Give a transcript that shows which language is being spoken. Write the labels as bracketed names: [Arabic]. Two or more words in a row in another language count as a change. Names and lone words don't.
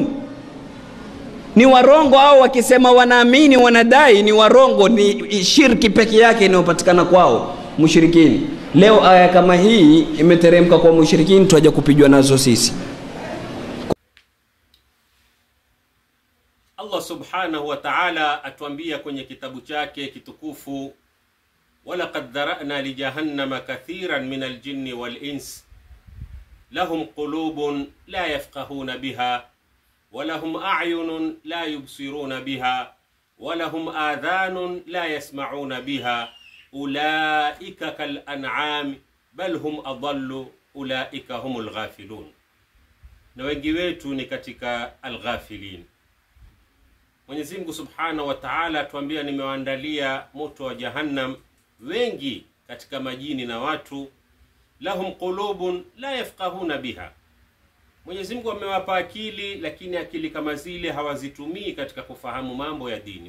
[Swahili] Ni warongo au wakisema wanaamini wanadai ni warongo, ni shirki peke yake inayopatikana kwao mushrikini. Leo aya kama hii imeteremka kwa mushrikini, tuaje kupigwa nazo sisi. [Arabic] Allah سبحانه وتعالى [Swahili] atuambia kwenye kitabu chake kitukufu, [Arabic] ولقد ذرأنا لجهنم كثيرا من الجن والإنس لهم قلوب لا يفقهون بها ولهم أعين لا يبصرون بها ولهم آذان لا يسمعون بها أولئك كالأنعام بل هم أضل أولئك هم الغافلون. [Swahili] Na wengi wetu ni katika al-ghafilin. Mwenyezi Mungu [Arabic] سبحانه وتعالى [Swahili] atuambia, nimewaandalia moto wa Jahannam wengi katika majini na watu, [Arabic] لهم قلوب لا يفقهون بها. [Swahili] Mwenyezi Mungu amewapa akili, lakini akili kama zile hawazitumii katika kufahamu mambo ya dini.